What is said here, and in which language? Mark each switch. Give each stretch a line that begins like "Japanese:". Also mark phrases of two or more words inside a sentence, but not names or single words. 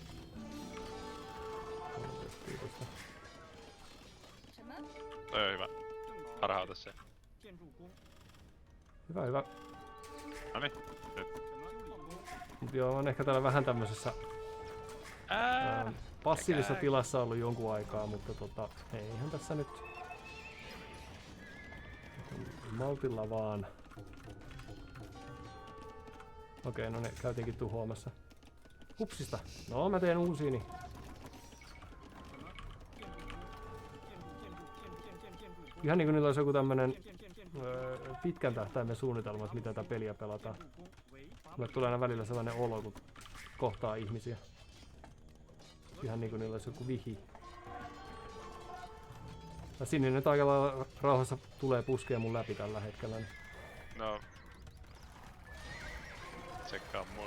Finnish: Kiitosta.
Chinese: 什么？
Finnish: Toi on hyvä. Harhauta se.
Chinese: 建筑工，
Finnish: Hyvä, hyvä. Noniin.
Chinese: 什么修理工，
Finnish: Mut joo, on ehkä täällä vähän tämmöisessä passiivisessa tilassa ollut jonkun aikaa, mutta eihän tässä nyt maltilla vaan. Okei, no ne käytiinkin tuhoamassa. Hupsista. No, mä teen uusiini.
Chinese: 建筑工，建筑工，建筑建筑建筑建筑
Finnish: Ihan niinku niillä olisi joku tämmönen
Chinese: 建建建筑
Finnish: pitkän tähtäimen suunnitelma, että miten tätä peliä pelataan.
Chinese: 建筑工为伐
Finnish: Mulle tulee aina välillä sellainen olo, kun kohtaa ihmisiä. Ihan niinku niillä olisi joku vihi. Ja sinne nyt aika lailla rauhassa tulee puskea mun läpi tällä hetkellä. Niin. No. Tsekkaa mun.